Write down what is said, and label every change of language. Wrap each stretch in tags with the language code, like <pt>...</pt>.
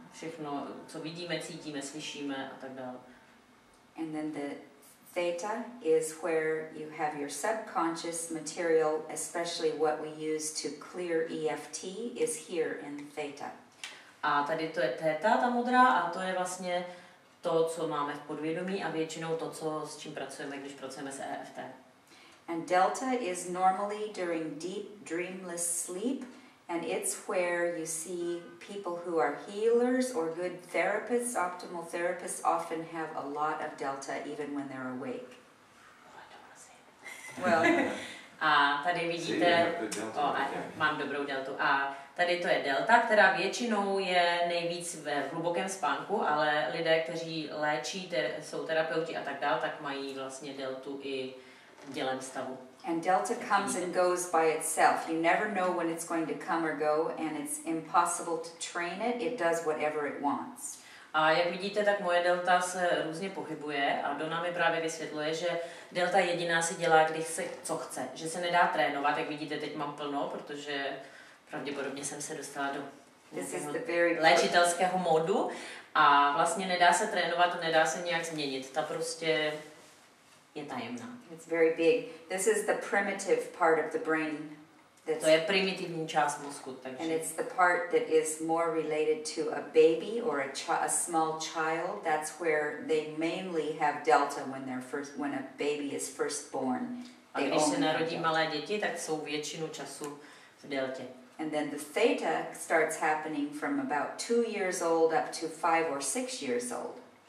<cs>Všechno, co vidíme, cítíme, slyšíme a tak dále.</cs> <en>And then the theta is where you have your subconscious material, especially what we use to clear EFT, is here in theta.</en> <cs>A tady to je theta, ta modrá, a to je vlastně to, co máme v podvědomí a většinou to, s čím pracujeme, když pracujeme s EFT.</cs> <en>And delta is normally during deep dreamless sleep, and it's where you see people who are healers or good therapists, optimal therapists, often have a lot of delta even when they're awake. Well,</en> <cs>a tady vidíte, mám dobrou deltu, a tady to je delta, která většinou je nejvíc ve hlubokém spánku, ale lidé, kteří léčí, jsou terapeuti a tak dále, tak mají vlastně deltu i v dělém stavu.</cs> <en>And delta comes and goes by itself. You never know when it's going to come or go, and it's impossible to train it. It does whatever it wants.</en> <cs>A jak vidíte, tak moje delta se různě pohybuje a Donna mi právě vysvětluje, že delta jediná si dělá, když se co chce, že se nedá trénovat, jak vidíte, teď mám plno, protože pravděpodobně jsem se dostala do léčitelského módu a vlastně nedá se trénovat, nedá se nějak změnit, ta prostě je tajemná.</cs> <en>It's very big. This is the primitive part of the brain.</en> <cs>To je primitivní část mozku, takže.</cs> <en>And it's the part that is more related to a baby or a small child. That's where they mainly have delta when a baby is first born.</en> <cs>A když se narodí malé děti, tak jsou většinu času v deltě.</cs> <en>And then the theta starts happening from about 2 years old up to 5 or 6 years old.</en>